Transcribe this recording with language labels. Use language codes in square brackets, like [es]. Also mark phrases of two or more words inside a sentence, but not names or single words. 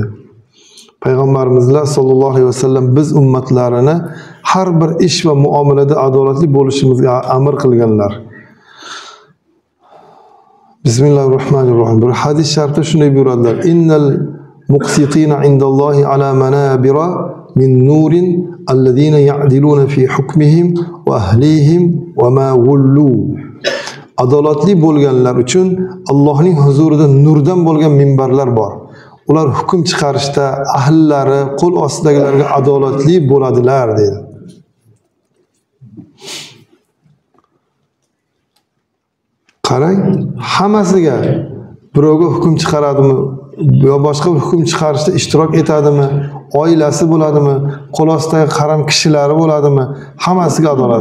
[uz] Payg'ambarimizlar [ar] صلى الله عليه وسلم [uz] biz ummatlarini har bir ish va muomalada adolatli bo'lishimizga amr qilganlar. [ar] بسم الله الرحمن الرحيم. [uz] Bir hadis sharifda shunday buyuradilar: [ar] إن المقسطين عند الله على منابر من نور الذين يعدلون في حكمهم وأهليهم وما ولوا. [uz] Adolatli bo'lganlar uchun Allohning huzurida nurdan bo'lgan minbarlar bor. Ular hukm chiqarishda ahllari, qo'l ostidagilarga adolatli bo'ladilar dedi. Qarang, hammasiga birovga hukm chiqaradimi yo boshqa hukm chiqarishda ishtirok etadimi, oilasi bo'ladimi, qo'l ostidagi qaram kishilari bo'ladimi, hammasiga adolat.